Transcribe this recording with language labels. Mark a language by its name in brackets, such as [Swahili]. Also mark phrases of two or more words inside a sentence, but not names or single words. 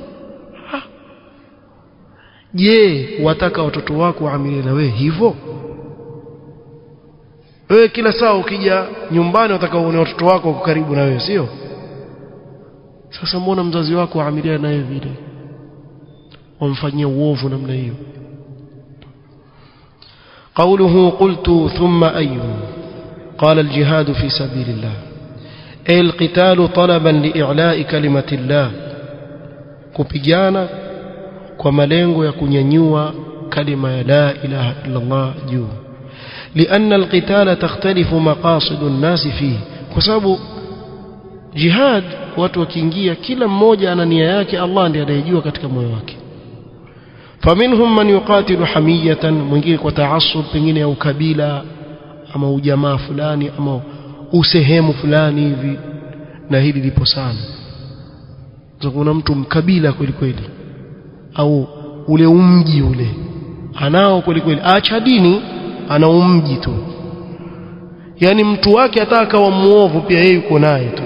[Swahili] Je, wataka watoto wako waamini na wewe hivyo? Wewe kila saa ukija nyumbani wataka uone watoto wako wako karibu na wewe, sio? Sasa mbona mzazi wako waamilia naye vile, wamfanyia uovu namna hiyo? [Arabic] قوله قلت ثم أي؟ قال الجهاد في سبيل الله، أي القتال طلبا لإعلاء كلمة الله، [Swahili] kupigana kwa malengo ya kunyanyua kalima ya [Arabic] لا إله إلا الله [Swahili] juu. [Arabic] لأن القتال تختلف مقاصد الناس فيه، [Swahili] kwa sababu jihad watu wakiingia kila mmoja ana nia yake, Allah ndiye anayejua katika moyo wake. [Arabic] فمنهم من يقاتل حمية، [Swahili] mwingine kwa taasub pengine ya ukabila ama ujamaa fulani ama usehemu fulani hivi, na hili lipo sana. Kuna mtu mkabila kweli kweli, au ule umji ule anao kweli kweli, acha dini ana umji tu, yani mtu wake hata akawa muovu pia yeye yuko naye tu.